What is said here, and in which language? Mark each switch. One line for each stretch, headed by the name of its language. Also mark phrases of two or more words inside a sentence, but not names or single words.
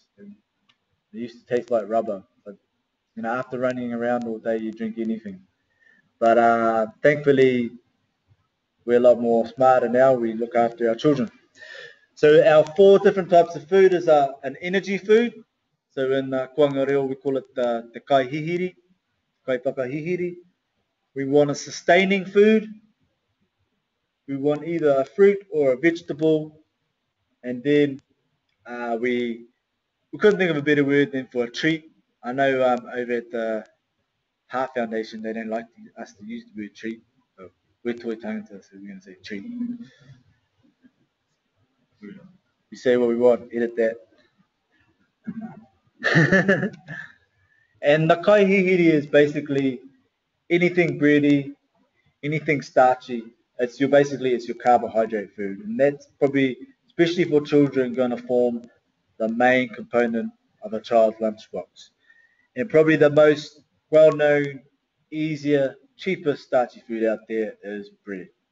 English: And it used to taste like rubber. But after running around all day, you drink anything. But thankfully, we're a lot more smarter now. We look after our children. So our 4 different types of food is an energy food. So in Kuanga Reo, we call it the
Māori: kai hihiri, kai whakahihiri.
English: We want a sustaining food. We want either a fruit or a vegetable. And then we couldn't think of a better word than for a treat. I know over at the Heart Foundation, they don't like us to use the word treat. So we're Toi Tangata, so we're going to say treat. We say what we want, edit that. And the
Māori: kai hihiri
English: is basically anything bready, anything starchy. It's your carbohydrate food, and that's probably, especially for children, going to form the main component of a child's lunchbox. And probably the most well-known, easier, cheapest starchy food out there is bread.